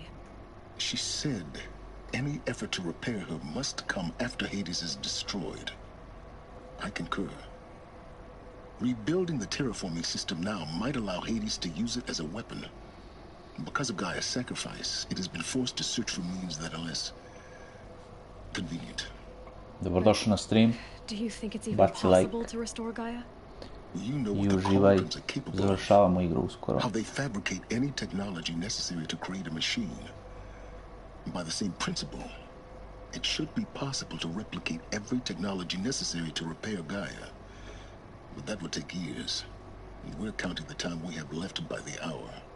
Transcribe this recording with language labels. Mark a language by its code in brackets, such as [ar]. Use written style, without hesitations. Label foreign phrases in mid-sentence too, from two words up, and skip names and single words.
[en] She said any effort to repair her must come after Hades is destroyed. I concur. Rebuilding the terraforming system now might allow Hades to use it as a weapon. Because of Gaia's sacrifice, it has been forced to search for means that are less convenient. [sr] Dobrodošli na stream. [en] Do you think it's even [sr] Baci like. [en] possible to restore Gaia? You know I what the [sr] uživaj. [en] Cauldrons are capable of. [sr] Završavamo igru uskoro. [en] How they fabricate any technology necessary to create a machine. By the same principle, it should be possible to replicate every technology necessary to repair Gaia. But that would take years, and we're counting the time we have left by the hour.